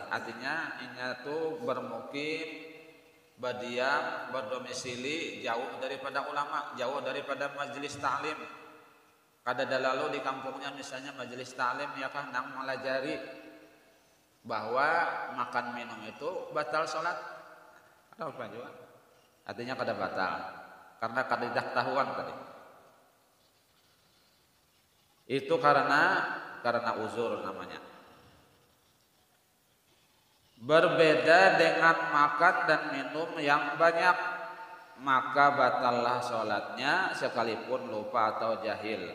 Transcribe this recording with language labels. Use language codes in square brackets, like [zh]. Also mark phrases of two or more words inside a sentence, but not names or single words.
[id] Artinya ini tuh bermukim, berdiam, berdomisili jauh daripada ulama, jauh daripada majelis ta'lim. [bjn] Kada ada lalu di kampungnya misalnya majelis ta'lim ya kah nang melajari bahwa makan minum itu batal sholat, ada apa juga? Artinya kada batal karena kada tahuan tadi. [id] Itu karena uzur namanya. Berbeda dengan makan dan minum yang banyak, maka batallah sholatnya sekalipun lupa atau jahil.